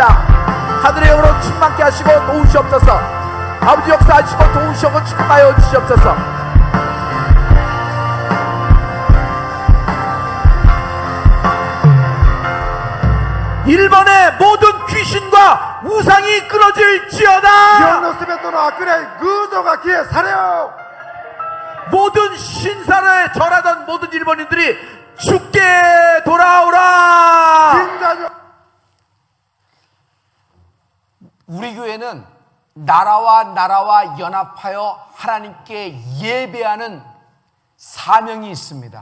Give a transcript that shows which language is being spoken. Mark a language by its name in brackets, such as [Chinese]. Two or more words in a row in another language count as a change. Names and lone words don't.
[Korean] 하늘의 영으로 충만케 하시고 도우시옵소서. 아버지 역사하시고 도우시고 축복하여 주시옵소서. 일본의 모든 귀신과 우상이 끊어질지어다. [Japanese] 日本のすべての悪霊偶像が消え去れよ。 [Korean] 모든 신사를 절하던 모든 일본인들이 죽게 돌아오라. [Japanese] 神社に [Korean] 우리 교회는 나라와 연합하여 하나님께 예배하는 사명이 있습니다.